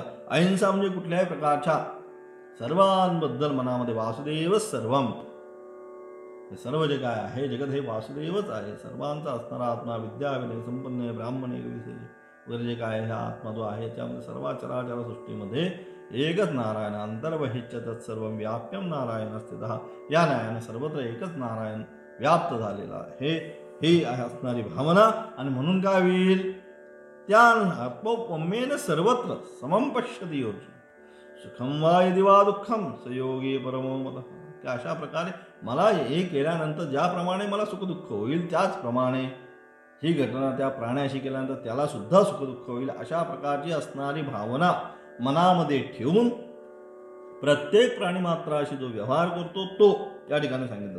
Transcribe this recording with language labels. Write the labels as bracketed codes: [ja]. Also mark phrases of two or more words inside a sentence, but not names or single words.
[mr] अहिंसा म्हणजे कुठल्याही प्रकारच्या सर्वांबद्दल मनामध्ये [sa] वासुदेव सर्वम, [mr] हे सर्व जे काय आहे जगत हे वासुदेवच आहे, सर्वांचा असणारा आत्मा. [sa] विद्या विनय संपन्न ब्राह्मण [mr] एक वगैरे जे काय हा आत्मा जो आहे त्यामध्ये सर्व चराचर सृष्टीमध्ये एकच नारायण [sa] अंतर्बहिश्च तत्सर्व व्याप्यम नारायण स्थितः. [mr] या न्यायाने सर्वत्र एकच नारायण व्याप्त झालेला आहे, ही आहे असणारी भावना. आणि म्हणून काय होईल, त्या [sa] आत्मोपमेन सर्वत्र समम पश्यति योगी सुखम वा यदि वा दुःखम सयोगी परमो मतः. [mr] की अशा प्रकारे मला हे केल्यानंतर ज्याप्रमाणे मला सुखदुःख होईल त्याचप्रमाणे ही घटना त्या प्राण्याशी केल्यानंतर त्याला सुद्धा सुखदुःख होईल, अशा प्रकारची असणारी भावना मनामध्ये ठेवून प्रत्येक प्राणीमात्राशी जो व्यवहार करतो तो या ठिकाणी सांगितलं.